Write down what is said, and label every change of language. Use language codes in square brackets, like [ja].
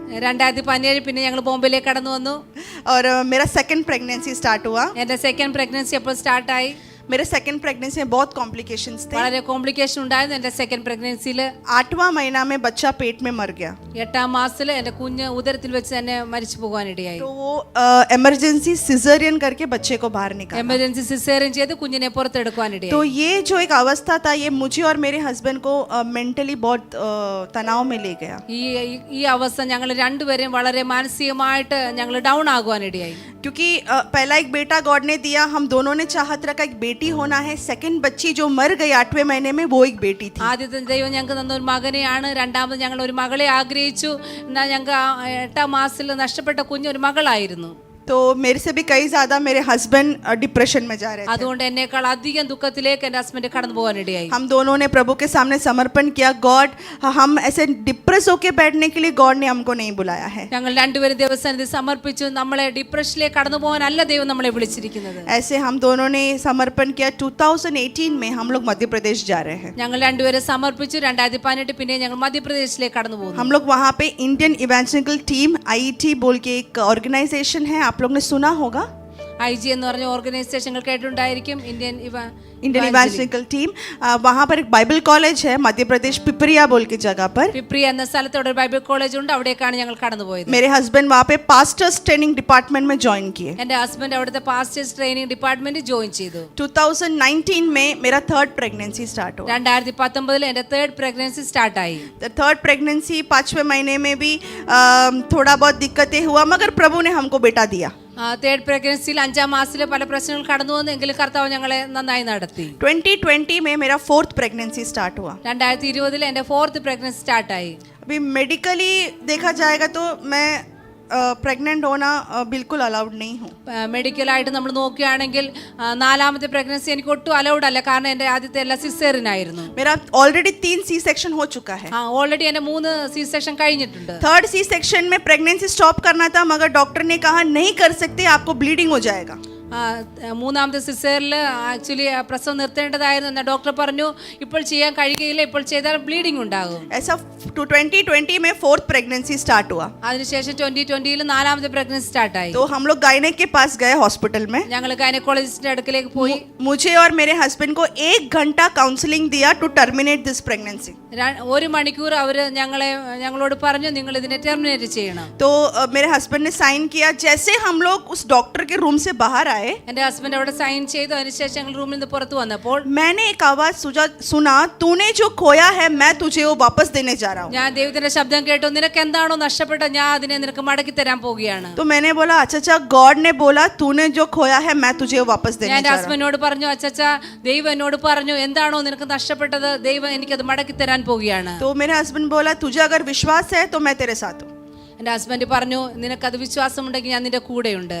[ml] 2017 പിന്നെ ഞങ്ങൾ ബോംബെയിലേക്ക് കടന്നു വന്നു. [hi] और मेरा सेकंड प्रेगनेंसी स्टार्ट हुआ. [ml] എൻ്റെ സെക്കൻഡ് പ്രഗ്നൻസി അപ്പോൾ സ്റ്റാർട്ടായി. [hi] मेरे सेकंड प्रेगनेंसी में बहुत कॉम्प्लिकेशंस थे. [ml] വളരെ കോംപ്ലിക്കേഷൻ ഉണ്ടായിരുന്നു എൻ്റെ സെക്കൻഡ് പ്രഗ്നൻസിയിൽ. [hi] 8वां महीना में बच्चा पेट में मर गया. [ml] 8ാം മാസത്തിൽ എൻ്റെ കുഞ്ഞ് ഉദരത്തിൽ വെച്ച് തന്നെ മരിച്ചു പോകാനിടയായി. [hi] तो वो इमरजेंसी सिजेरियन करके बच्चे को बाहर निकाला. [ml] എമർജൻസി സിസേറിയൻ ചെയ്ത് കുഞ്ഞിനെ പുറത്തെടുക്കാനിടയായി. [hi] तो ये जो एक अवस्था था ये मुझे और मेरे हस्बैंड को मेंटली बहुत तनाव में ले गया. [ml] ഈ അവസ്ഥ ഞങ്ങൾ രണ്ടുപേരെയും വളരെ മാനസികമായിട്ട് ഞങ്ങൾ ഡൗൺ ആകുവാനിടയായി. [hi] क्योंकि पहला एक बेटा गॉड ने दिया, हम दोनों ने चाहत रखा एक बेटी होना है. सेकंड बच्ची जो मर गई 8वें महीने में वो एक बेटी थी. [ml] ആദ്യത്തെ ദൈവം ഞങ്ങൾക്ക് തന്ന ഒരു മകനെയാണ്, രണ്ടാമത് ഞങ്ങൾ ഒരു മകളെ ആഗ്രഹിച്ചു. എന്നാൽ ഞങ്ങൾക്ക് 8ാം മാസത്തിൽ നഷ്ടപ്പെട്ട കുഞ്ഞ് ഒരു മകളായിരുന്നു. [hi] तो मेरे से भी कई ज्यादा मेरे हस्बैंड डिप्रेशन में जा रहे थे. [ml] അതുകൊണ്ട് എന്നേക്കാൾ അധികം ദുഃഖത്തിലേക്ക് എൻ്റെ ഹസ്ബൻഡ് കടന്നു പോകാനിടയായി. [hi] हम दोनों ने प्रभु के सामने समर्पण किया. गॉड, हम ऐसे डिप्रेस होके बैठने के लिए गॉड ने हमको नहीं बुलाया है. [ml] ഞങ്ങൾ രണ്ടുപേരും ദൈവസന്നിധി സമർപ്പിച്ചു. നമ്മളെ ഡിപ്രഷനിലേക്ക് കടന്നു പോകാനല്ല ദൈവം നമ്മളെ വിളിച്ചിരിക്കുന്നത്. [hi] ऐसे हम दोनों ने समर्पण किया. 2018 में हम लोग मध्य प्रदेश जा रहे हैं. [ml] ഞങ്ങൾ രണ്ടുപേരെ സമർപ്പിച്ചു. 2018 പിന്നെ ഞങ്ങൾ മധ്യപ്രദേശിലേക്ക് കടന്നു പോകുന്നു. [hi] हम लोग वहाँ पे इंडियन इवेंजलिकल टीम IET बोल के एक ऑर्गेनाइजेशन है, आप लोग ने सुना होगा. [ml] IG എന്ന് പറഞ്ഞ ഓർഗനൈസേഷൻ കേട്ടിട്ടുണ്ടായിരിക്കും. Indian [hi] evangelical team. वहाँ पर एक बाइबल कॉलेज है मध्य प्रदेश पिपरिया बोल की जगह पर. [ml] പിപ്രിയ എന്ന സ്ഥലത്തോടെ ഒരു ബൈബിൾ കോളേജ് ഉണ്ട്. അവിടേക്കാണ് ഞങ്ങൾ കടന്നുപോയത്. [hi] मेरे हस्बैंड वहाँ पे पास्टर्स ट्रेनिंग डिपार्टमेंट में ज्वाइन किए. [ml] എൻ്റെ ഹസ്ബൻഡ് അവിടുത്തെ പാസ്റ്റേഴ്സ് ട്രെയിനിങ് ഡിപ്പാർട്ട്മെന്റ് ജോയിൻ ചെയ്തു. [hi] 2019 में मेरा थर्ड प्रेगनेंसी स्टार्ट हुआ. [ml] 2019 എൻ്റെ തേർഡ് പ്രഗ്നൻസി സ്റ്റാർട്ടായി. [hi] थर्ड प्रेगनेंसी 5वें महीने में भी थोड़ा बहुत दिक्कतें हुआ, मगर प्रभु ने हमको बेटा दिया. [ml] തേർഡ് പ്രഗ്നൻസിയിൽ 5ാം മാസത്തിൽ പല പ്രശ്നങ്ങൾ കടന്നു വന്നു, എങ്കിലും കർത്താവ് ഞങ്ങളെ നന്നായി നടത്തി. [hi] 2020 में मेरा फोर्थ प्रेगनेंसी स्टार्ट हुआ. [ml] 2020 എൻ്റെ ഫോർത്ത് പ്രഗ്നൻസി സ്റ്റാർട്ടായി. [hi] अभी मेडिकली देखा जाएगा तो मैं प्रेग्नेंट होना बिल्कुल अलाउड नहीं हूँ. [ml] മെഡിക്കലായിട്ട് നമ്മൾ നോക്കുകയാണെങ്കിൽ 4ാമത്തെ പ്രഗ്നൻസി എനിക്ക് ഒട്ടും അലൗഡ് അല്ല. കാരണം എൻ്റെ ആദ്യത്തെ എല്ലാം സിസേറിയൻ ആയിരുന്നു. [hi] मेरा ऑलरेडी 3 सी सेक्शन हो चुका है. [ml] ഓൾറെഡി എൻ്റെ 3 സി സെക്ഷൻ കഴിഞ്ഞിട്ടുണ്ട്. [hi] थर्ड सी सेक्शन में प्रेगनेंसी स्टॉप करना था, मगर डॉक्टर ने कहा नहीं कर सकते, आपको ब्लीडिंग हो जाएगा. [ml] മൂന്നാമത്തെ സിസേറിൽ ആക്ച്വലി പ്രസവം നിർത്തേണ്ടതായിരുന്നു. എന്നാൽ ഡോക്ടർ പറഞ്ഞു ഇപ്പോൾ ചെയ്യാൻ കഴിയുകയില്ല, ഇപ്പോൾ ചെയ്താൽ ബ്ലീഡിംഗ് ഉണ്ടാകും. [hi] ऐसा 2020 में फोर्थ प्रेगनेंसी स्टार्ट हुआ. [ml] അതിനുശേഷം 2020 4ാമത്തെ പ്രഗ്നൻസി സ്റ്റാർട്ടായി. [hi] तो हम लोग गायनेक के पास गए हॉस्पिटल में. [ml] ഞങ്ങൾ ഗൈനക്കോളജിസ്റ്റിന്റെ അടുക്കലേക്ക് പോയി. [hi] मुझे और मेरे हस्बैंड को 1 घंटा काउंसलिंग दिया [en] To terminate this pregnancy. [ml] 1 മണിക്കൂർ അവർ ഞങ്ങളോട് പറഞ്ഞു നിങ്ങൾ ഇതിനെ ടെർമിനേറ്റ് ചെയ്യണം. [hi] तो मेरे हस्बैंड ने साइन किया. जैसे हम लोग उस डॉक्टर के रूम से बाहर आए, [ml] എൻ്റെ ഹസ്ബൻഡ് അവിടെ സൈൻ ചെയ്തു. അതിനുശേഷം ഞങ്ങൾ റൂമിൽ നിന്ന് പുറത്തു വന്നപ്പോൾ [hi] मैंने एक आवाज सुना, तूने जो खोया है मैं तुझे वो वापस देने जा रहा हूँ. [ml] ഞാൻ ദൈവത്തിന്റെ ശബ്ദം കേട്ടു, നിനക്ക് എന്താണോ നഷ്ടപ്പെട്ടത് ഞാൻ അതിനെ നിനക്ക് മടക്കി തരാൻ പോവുകയാണ്. [hi] तो मैंने बोला अच्छा गॉड ने बोला तूने जो खोया है मैं तुझे वो वापस देने [ml] ഞാൻ [hi] जा रहा हूँ. [ml] ഹസ്ബൻഡിനോട് പറഞ്ഞു, അച്ചച്ച ദൈവം എന്നോട് പറഞ്ഞു എന്താണോ നിനക്ക് നഷ്ടപ്പെട്ടത് ദൈവം എനിക്കത് മടക്കി തരാൻ പോവുകയാണ്. [hi] तो मेरे हस्बैंड बोला तुझे अगर विश्वास है तो मैं तेरे साथ हूँ. [ml] എൻ്റെ ഹസ്ബൻഡ് പറഞ്ഞു നിനക്കത് വിശ്വാസമുണ്ടെങ്കിൽ ഞാൻ നിന്റെ കൂടെയുണ്ട്.